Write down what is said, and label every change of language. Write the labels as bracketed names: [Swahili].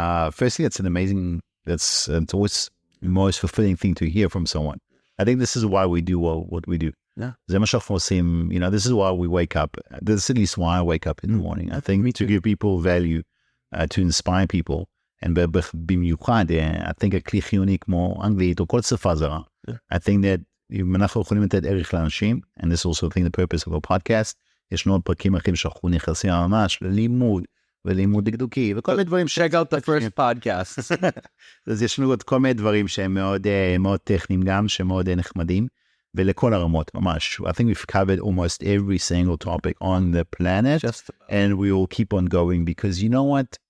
[English] Firstly, it's it's always the most fulfilling thing to hear from someone. I think this is why we do what we do. Yeah. This is why we wake up. This is at least why I wake up in the morning. I think to give people value, to inspire people. [Hebrew] ובמיוחד, [English] I think [Hebrew] הכלי חיוני כמו אנגלית או כל שפה זרה. [English] I think that [Hebrew] אם אנחנו יכולים לתת ערך לאנשים, [English] and this is also I think the purpose of our podcast, [Hebrew] ישנו עוד פרקים אחרים שאנחנו נכנסים ממש ללימוד, ולימוד דקדוקי, וכל מיני דברים. [English] Check out the first podcast. [Hebrew] אז ישנו עוד כל מיני דברים שהם מאוד, מאוד טכניים גם, שמאוד נחמדים, ולכל הרמות, ממש. [English] I think we've covered almost every single topic on the planet, and we will keep on going, because you know what?